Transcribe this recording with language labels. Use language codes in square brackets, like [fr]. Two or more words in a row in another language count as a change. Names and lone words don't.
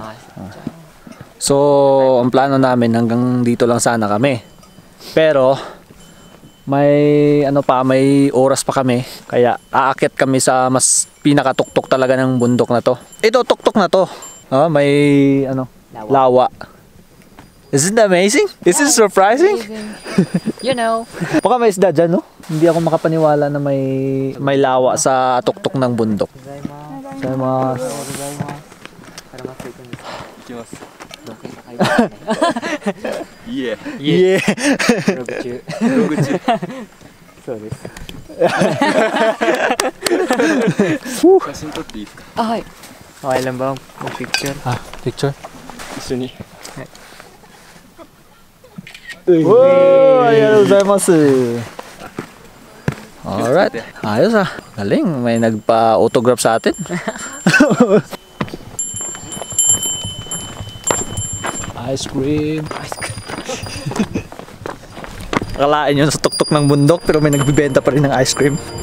[tl] So, ang plano namin hanggang dito lang sana kami. Pero may may oras pa kami. Kaya aakyat kami sa mas pinakatuktok talaga ng bundok na to. Ito tuktok na to. May lawa. [en] Isn't that amazing? Is it surprising? You know. [tl] Baka may isda dyan, no? Hindi ako makapaniwala na may lawa sa tuktok ng bundok. Yeah. Sorry. [ja] 写真撮っていいですか？はい。 [tl] Okay lang ba mag-picture? Ah, picture? [ja] 一緒に。 Wow! ありがとうございます! [tl] Alright. Ayos ah. Galing. May nagpa-autograph sa atin. [en] Ice cream. [tl] Akalain nyo sa tuktok ng bundok pero may nagbibenta pa rin ng ice cream.